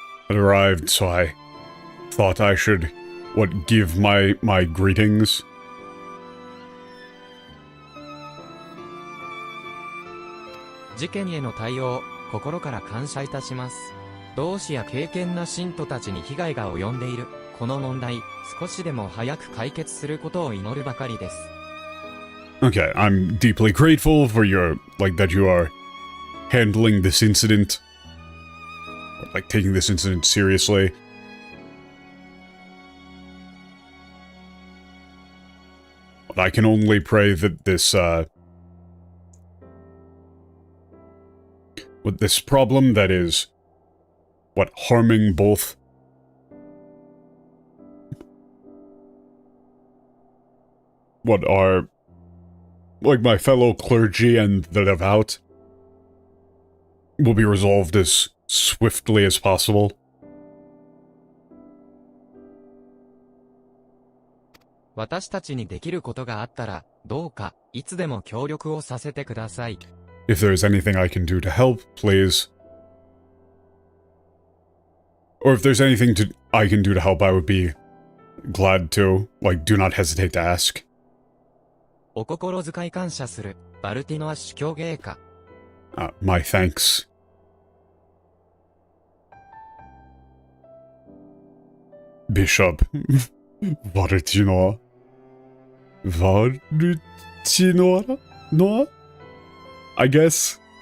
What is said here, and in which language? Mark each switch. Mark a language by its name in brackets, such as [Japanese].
[English] It arrived, so I thought I should, give my greetings. [Japanese] 事件への対応、心から感謝いたします。同志や敬虔な信徒たちに被害が及んでいる。この問題、少しでも早く解決することを祈るばかりです。 [English] Okay, I'm deeply grateful for your, that you are handling this incident. Or, taking this incident seriously. But I can only pray that this, with this problem that is, harming both are, my fellow clergy and the devout, will be resolved as swiftly as possible. [Japanese] 私たちにできることがあったら、どうか、いつでも協力をさせてください。 [English] If there is anything I can do to help, please. Or if there's anything I can do to help, I would be glad to. Do not hesitate to ask. [Japanese] お心遣い感謝する、バルティノア司教陛下。 [English] My thanks. Bishop. Valentinoa. Valentinoa? Noah? I guess?